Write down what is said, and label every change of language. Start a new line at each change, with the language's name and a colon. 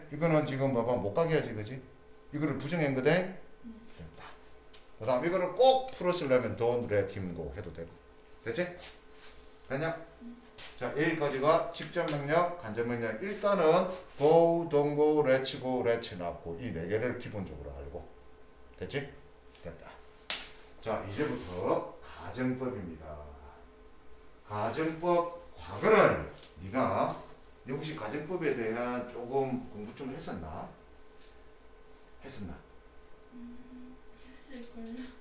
Korean: 이거는 지금 봐봐 못 가게 해야지, 그지? 이거를 부정한 거대. 됐다. 그 다음 이거를 꼭 풀었으려면
English: don't let him go
Korean: 해도 되고. 됐지? 됐냐? 자, 여기까지가 직접 명령, 간접 명령. 일단은
English: go, don't go, let's go, let's not go
Korean: 이 네 개를 기본적으로 알고. 됐지? 됐다. 자, 이제부터 가정법입니다. 가정법 과거를 네가 혹시 가정법에 대한 조금 공부 좀 했었나? 했었나? 했을걸요.